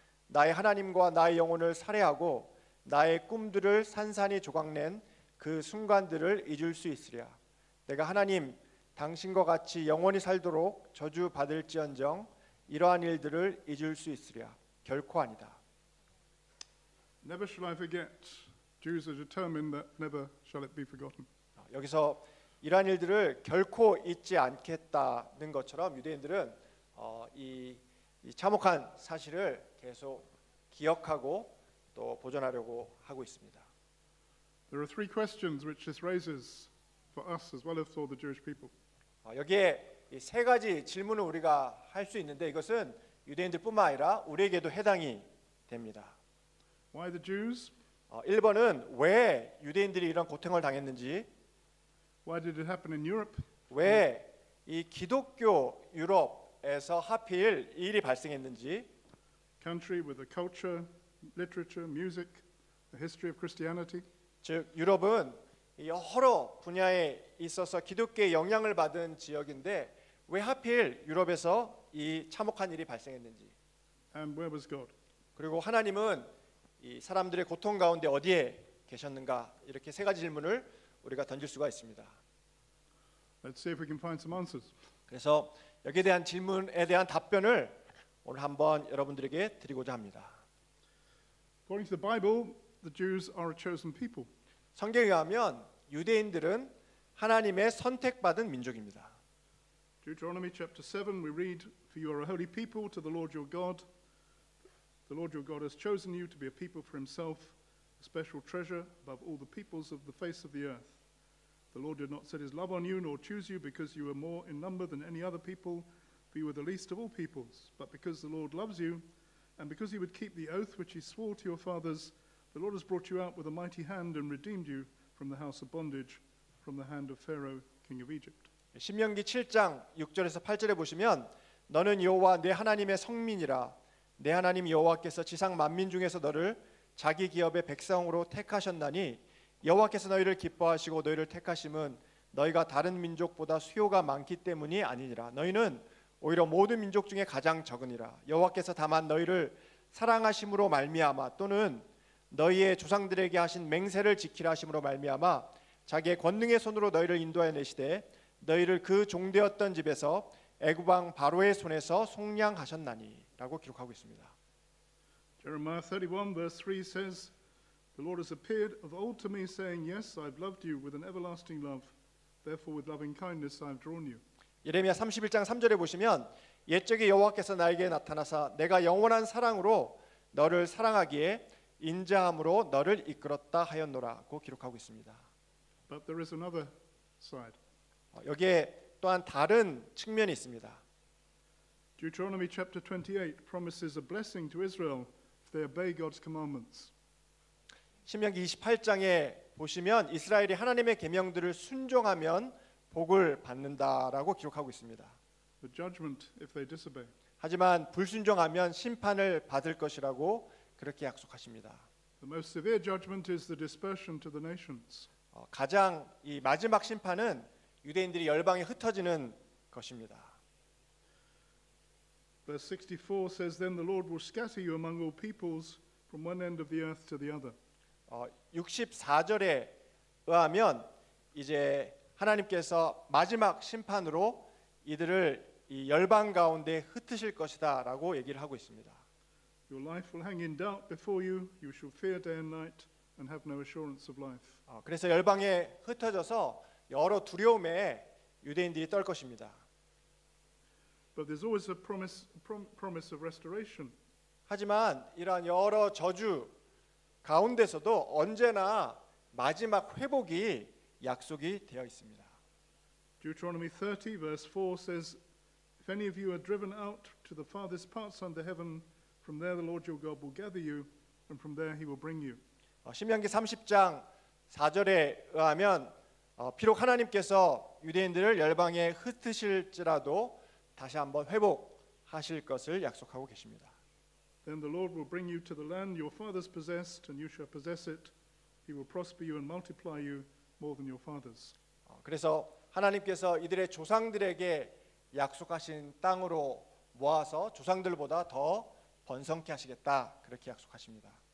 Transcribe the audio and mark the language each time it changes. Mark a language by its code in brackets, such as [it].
[ko] 나의 하나님과 나의 영혼을 살해하고 나의 꿈들을 산산이 조각낸 그 순간들을 잊을 수 있으랴. 내가 하나님 당신과 같이 영원히 살도록 저주받을지언정 이러한 일들을 잊을 수 있으랴. 결코 아니다. [en] Never shall I forget. Jews are determined that never shall it be forgotten. [ko] 여기서 이러한 일들을 결코 잊지 않겠다는 것처럼 유대인들은 이 참혹한 사실을 계속 기억하고 또 보존하려고 하고 있습니다. [en] There are 3 questions which this raises for us as well as for the Jewish people. [ko] 여기에 이 3가지 질문을 우리가 할 수 있는데 이것은 유대인들뿐만 아니라 우리에게도 해당이 됩니다. [en] Why the Jews? [ko] 1번은 왜 유대인들이 이런 고통을 당했는지, [en] Why did it happen in Europe? [ko] 왜 이 기독교 유럽에서 하필 이 일이 발생했는지, [en] Country with a culture, literature, music, a history of Christianity. [ko] 즉 유럽은 여러 분야에 있어서 기독교의 영향을 받은 지역인데 왜 하필 유럽에서 이 참혹한 일이 발생했는지, [en] And where was God? [ko] 그리고 하나님은 이 사람들의 고통 가운데 어디에 계셨는가, 이렇게 3가지 질문을 우리가 던질 수가 있습니다. [en] Let's see if we can find some answers. [ko] 그래서 여기에 대한 질문에 대한 답변을 오늘 한번 여러분들에게 드리고자 합니다. [en] According to the Bible, the Jews are a chosen people. [ko] 성경에 의하면 유대인들은 하나님의 선택받은 민족입니다. [en] Deuteronomy chapter 7, we read, For you are a holy people to the Lord your God. The Lord your God has chosen you to be a people for himself, a special treasure above all the peoples of the face of the earth. The Lord did not set his love on you, nor choose you because you were more in number than any other people, for you were the least of all peoples. But because the Lord loves you, and because he would keep the oath which he swore to your fathers, the Lord has brought you out with a mighty hand and redeemed you from the house of bondage, from the hand of Pharaoh, king of Egypt. [ko] 신명기 7장 6절에서 8절에 보시면 너는 여호와 내 하나님의 성민이라. 내 하나님 여호와께서 지상 만민 중에서 너를 자기 기업의 백성으로 택하셨나니 여호와께서 너희를 기뻐하시고 너희를 택하심은 너희가 다른 민족보다 수요가 많기 때문이 아니니라. 너희는 오히려 모든 민족 중에 가장 적으니라. 여호와께서 다만 너희를 사랑하심으로 말미암아 또는 너희의 조상들에게 하신 맹세를 지키라 하심으로 말미암아 자기의 권능의 손으로 너희를 인도하여 내시되 너희를 그 종되었던 집에서 애굽 왕 바로의 손에서 속량하셨나니라고 기록하고 있습니다. [en] Jeremiah 31 verse 3 says, The Lord has appeared of old to me, saying, Yes, I've loved you with an everlasting love. Therefore with loving kindness I've drawn you. [ko] 예레미야 31장 3절에 보시면 옛적에 여호와께서 나에게 나타나사 내가 영원한 사랑으로 너를 사랑하기에 인자함으로 너를 이끌었다 하였노라고 기록하고 있습니다. [en] But there is another side. [ko] 여기에 또한 다른 측면이 있습니다. [en] Deuteronomy chapter 28 promises a blessing to Israel if they obey God's commandments. [ko] 신명기 28장에 보시면 이스라엘이 하나님의 계명들을 순종하면 복을 받는다라고 기록하고 있습니다. [en] But judgment if they disobey. [ko] 하지만 불순종하면 심판을 받을 것이라고 그렇게 약속하십니다. [en] The most severe judgment is the dispersion to the nations. [ko] 가장 이 마지막 심판은 유대인들이 열방에 흩어지는 것입니다. [en] Verse 64 says, Then the Lord will scatter you among all peoples from one end of the earth to the other. [ko] 64절에 의하면 이제 하나님께서 마지막 심판으로 이들을 이 열방 가운데 흩으실 것이다라고 얘기를 하고 있습니다. [en] Your life will hang in doubt before you. You shall fear day and night and have no assurance of life. [ko] 그래서 열방에 흩어져서 여러 두려움에 유대인들이 떨 것입니다. [en] But there's always a promise of restoration. [ko] 하지만 이러한 여러 저주 가운데서도 언제나 마지막 회복이 약속이 되어 있습니다. [en] Deuteronomy 30 verse 4 says, If any of you are driven out to the farthest parts under heaven, from there the Lord your God will gather you, and from there he will bring you. [ko] 신명기 30장 4절에 의하면 비록 하나님께서 유대인들을 열방에 흩으실지라도 다시 한번 회복하실 것을 약속하고 계십니다. [en] Then the Lord will bring you to the land your fathers possessed, and you shall possess it. He will prosper you and multiply you more than your fathers. [ko] 그래서 하나님께서 이들의 조상들에게 약속하신 땅으로 모아서 조상들보다 더 번성케 하시겠다 그렇게 약속하십니다.